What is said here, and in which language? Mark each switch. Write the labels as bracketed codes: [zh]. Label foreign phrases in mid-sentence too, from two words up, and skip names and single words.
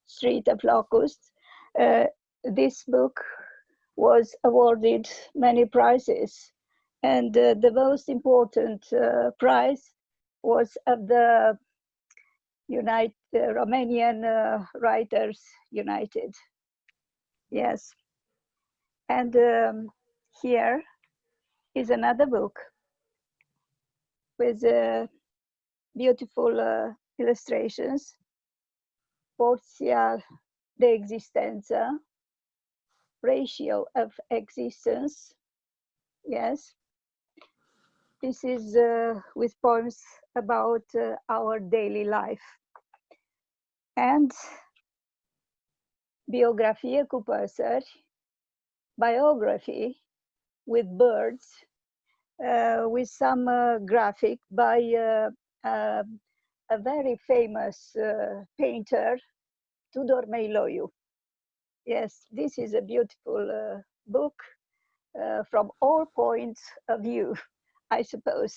[en] This book was awarded many prizes, and the most important prize was of the Romanian Writers United. Yes. And here is another book with beautiful illustrations, Porția de existență, Ratio of existence. Yes. This is with poems about our daily life. And Biografie cu păsări, biography with birds, with some graphic by a very famous painter, Tudor Meiloiu. Yes, this is a beautiful book from all points of view, I suppose.